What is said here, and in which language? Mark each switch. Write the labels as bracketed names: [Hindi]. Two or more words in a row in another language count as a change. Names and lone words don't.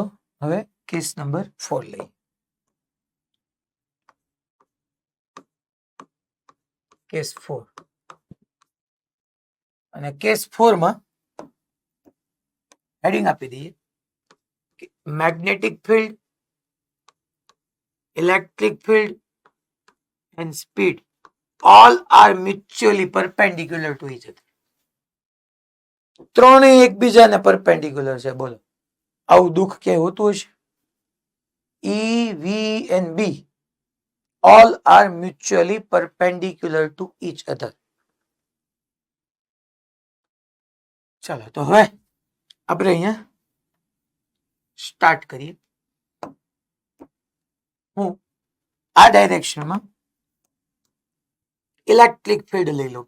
[Gujarati] હવે કેસ નંબર 4 લઈએ. કેસ 4 અને કેસ 4 માં હેડિંગ આપી દઈએ [English] magnetic field, electric field and speed all are mutually perpendicular to each other. [Gujarati] ત્રણેય એકબીજાને પરપેન્ડિક્યુલર છે. બોલો આવું દુઃખ ક્યાંય હોતું હશે? [English] E, V and B all are mutually perpendicular to each other. [Gujarati] ચાલો તો હવે આપણે અહીંયા સ્ટાર્ટ કરીએ. હું આ ડાયરેક્શનમાં [English] electric field [Gujarati] લઈ લો.